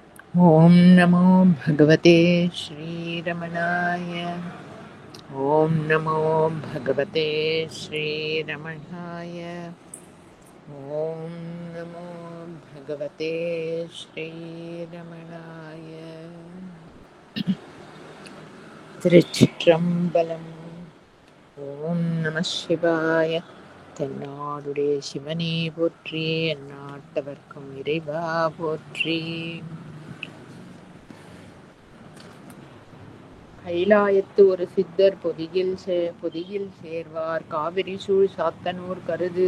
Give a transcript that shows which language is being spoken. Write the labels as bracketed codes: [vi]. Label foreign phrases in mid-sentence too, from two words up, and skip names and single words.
[sa] ॐ नमो भगवते श्रीरमणाय। ॐ नमो भगवते श्रीरमणाय। ॐ नमो भगवते श्रीरमणाय। [ta] திருச்சிற்றம்பலம். ஓம் நம சிவாய. தென்னாடுடைய சிவனே போற்றி, எந்நாட்டவர்க்கும் இறைவா போற்றி. கைலாயத்து ஒரு சித்தர் பொதியில் சேர்வார் காவிரி சூழ் சாத்தனூர் கருது